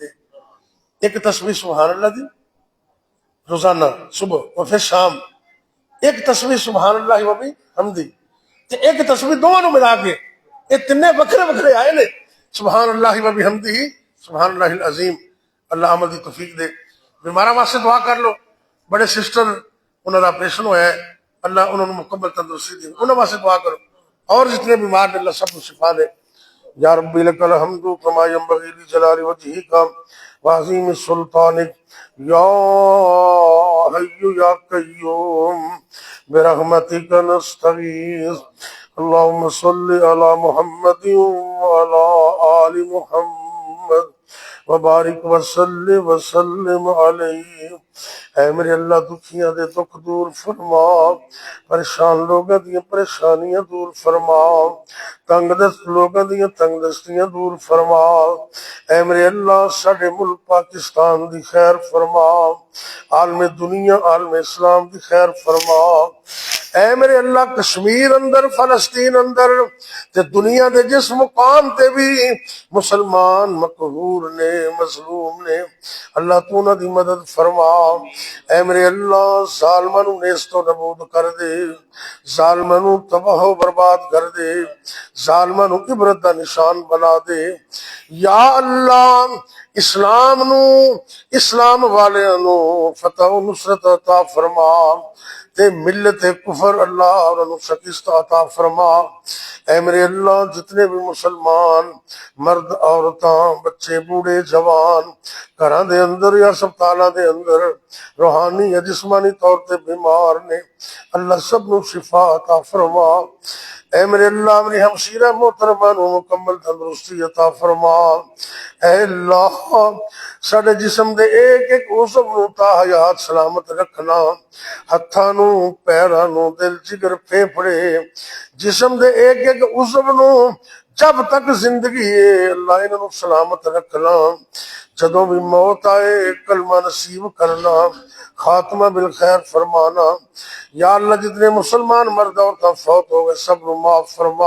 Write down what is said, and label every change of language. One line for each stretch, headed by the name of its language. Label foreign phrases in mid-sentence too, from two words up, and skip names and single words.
Punjabi: ایک تسبیح
Arabic: سبحان اللہ
Punjabi: دی روزانہ صبح اور پھر شام ایک تسبیح
Arabic: سبحان اللہ و بحمدہ
Punjabi: تے ایک تسبیح دونوں نو ملا کے یہ تینے وکھرے وکھرے آئے نے
Arabic: سبحان اللہ و بحمدہ سبحان اللہ العظیم.
Punjabi: اللہ عمل دی توفیق دے. بیماراں واسطے دعا کر لو. بڑے سسٹر انہاں دا آپریشن ہویا ہے اللہ انہوں نے مکمل تندرستی دے انہاں واسطے دعا کرو. اور جتنے بیمار نے اللہ سب کو شفا دے.
Arabic: یا ربی لک الحمد کما ینبغی لجلال وجہک وعظیم سلطانک یا حی یا قیوم برحمتک نستغیث اللہم صلی علی محمد وعلی آل محمد وبارک وسلم علیہ.
Punjabi: اے میرے اللہ دکھیاں دے دکھ دور فرما پریشان لوگاں دیاں پریشانیاں دور فرما تنگ دست لوگاں دیاں تنگ دستیاں دور فرما. اے میرے اللہ ساڈے ملک پاکستان دی خیر فرما عالم دنیا عالم اسلام دی خیر فرما. اے میرے اللہ کشمیر اندر فلسطین اندر تے دنیا دے جس مقام تے بھی مسلمان مقہور نے مظلوم نے اللہ تو نہ دی مدد فرما. اے میرے اللہ ظالماں نو نیست و نابود کر دے ظالماں نو تباہ و برباد کر دے ظالماں نو عبرت دا نشان بنا دے. یا اللہ اسلام نو اسلام والیاں نو فتح و نصرت عطا فرما تے ملت کفر اللہ اور انہوں شکست عطا فرما۔ اے میرے اللہ جتنے بھی مسلمان مرد عورتاں بچے بوڑھے جوان گھراں دے اندر یا ہسپتالاں دے اندر روحانی یا جسمانی طور تے بیمار نے اللہ سب نو شفا عطا فرما۔ اے میرے اللہ میری ہمشیرہ محترمہ نو مکمل تندرستی عطا فرما۔ اے اللہ ساڈے جسم دے ایک ایک عضو نو تا حیات سلامت رکھنا، ہتھاں نو پیراں نو دل جگر پھیپھڑے جسم دے ایک ایک عضو نو جب تک زندگی ہے اللہ انہاں نو سلامت رکھنا، جدوں بھی موت آئے کلمہ نصیب کرنا، خاتمہ بالخیر فرمانا۔ یا اللہ جتنے مسلمان مرد عورتاں فوت ہو گئے سب نو معاف فرما۔